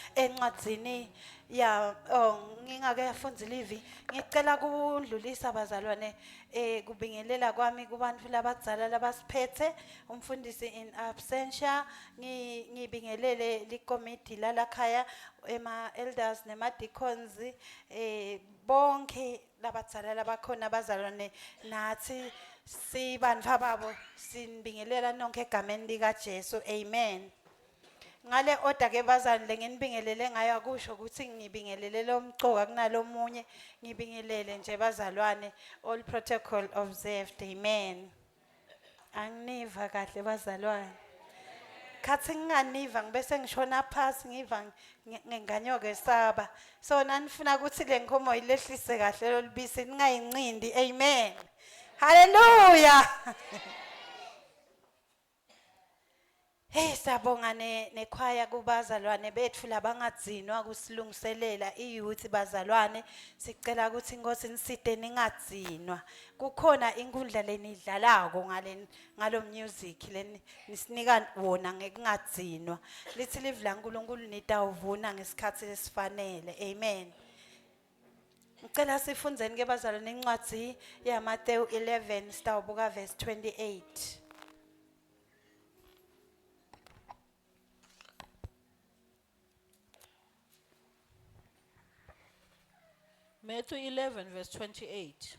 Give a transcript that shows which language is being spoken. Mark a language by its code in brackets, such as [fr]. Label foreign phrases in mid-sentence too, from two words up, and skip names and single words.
[ss] encwadzini ngingake yafunza livi ngicela kudlulisa bazalwane kubingelela kwami kubantu labadzala labasiphethe umfundisi [la] in absentia [ss] ngibingelele likomiti lalakhaya ema elders nema deacons bonke labadzala labakhona bazalwane nathi sibantfu babo sinibingelela nonke egameni lika Jesu amen. Ngale order ke bazalwane lenginibingelele ngayo akusho ukuthi ngibingelele lo mcoka kunalomunye ngibingelele nje bazalwane [en] all protocol observed [ss] amen. Anginiva kahle bazalwane. Khathi nginganiva ngibese ngishona phansi ngiva ngenganyoke saba. So nanifuna ukuthi le nkhomo ilehlise kahle lolibisi ningayincindi amen. Hallelujah. Hey sabonga nekhwaya kubazalwane bethu labangadzinwa kusilungiselela iyouth bazalwane sicela ukuthi Nkosi nisite ningadzinwa kukhona inkundla lenidlalako ngalo music nisinika wona ngekungadzinwa lithi live la uNkulunkulu nitawuvuna ngesikhathi esifanele amen. Ngicela sifundzeni ke bazalwane incwadzi yaMateyu 11 sitawubuka verse 28. [en] Matthew 11 verse 28.